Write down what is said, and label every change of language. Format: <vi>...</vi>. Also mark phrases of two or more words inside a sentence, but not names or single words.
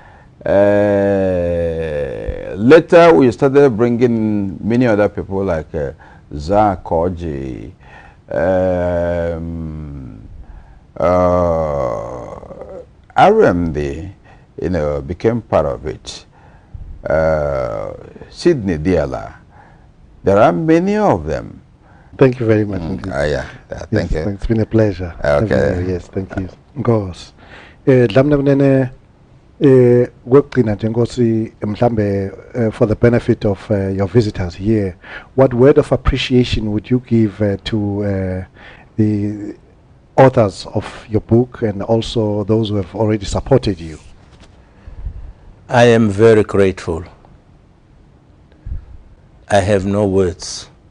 <en>Later, we started bringing many other people like Zakoji, RMD, became part of it. Sydney Diala. There are many of them. Thank you very much. Thank you. It's been a pleasure. Okay. Yes, thank you. Ngos.</en> <ss>Dlamini gwekugcina nje Nkosi mhlambe</ss> <en>for the benefit of your visitors here, what word of appreciation would you give to the authors of your book and also those who have already supported you? I am very grateful. I have no words.</en>